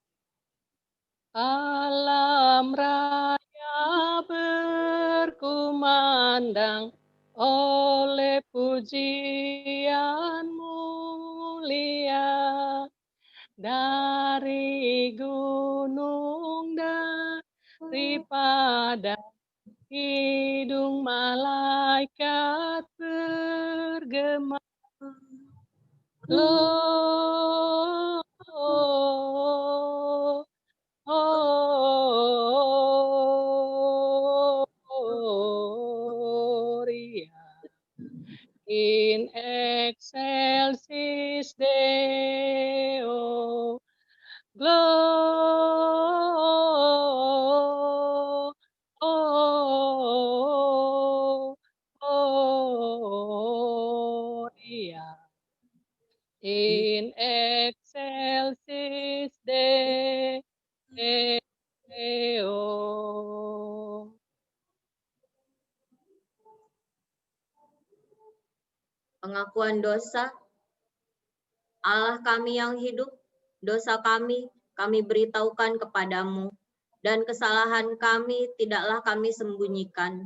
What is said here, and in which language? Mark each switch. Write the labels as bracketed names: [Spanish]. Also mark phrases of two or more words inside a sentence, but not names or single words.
[Indonesian] Alam raya berkumandang oleh pujian mulia dari gunung, daripada hidung malaikat bergema. [Latin] In excelsis Deo, Gloria. In excelsis Deo. [Indonesian] Pengakuan dosa. Allah kami yang hidup, dosa kami beritahukan kepadamu, dan kesalahan kami tidaklah kami sembunyikan.